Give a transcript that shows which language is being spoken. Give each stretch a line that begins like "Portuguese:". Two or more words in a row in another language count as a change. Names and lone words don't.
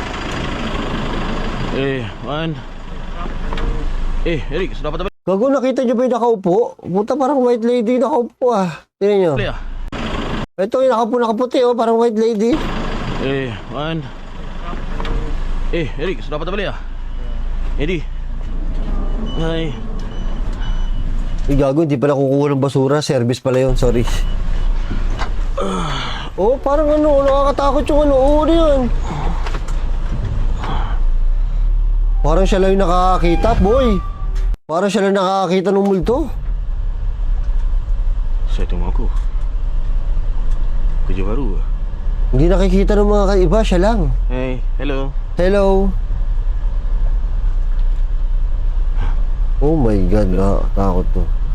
Malay: Man. Eric, sudah dapat balik?
Filipino: Gago, nakita nyo ba yung nakaupo? Puta, parang
English: white lady
Filipino: nakaupo Tingnan nyo.
Malay: Balik
Filipino: Ito yung nakaupo nakaputi parang
English: white lady.
Malay: Man. Eric, sudah dapat balik ya? Eddie. Hai.
Filipino: Gago, hindi pala kukuha ng basura. Service pala yun, sorry. Parang nakakatakot yung yan. Parang siya lang yung nakakakita, boy. Parang siya lang nakakakita ng multo.
Malay: Saya tunggu aku. Kerja baru.
Filipino: Hindi nakikita ng mga iba, siya lang.
English: Hey, hello. Hello. Oh my God,
Filipino: nakakatakot to.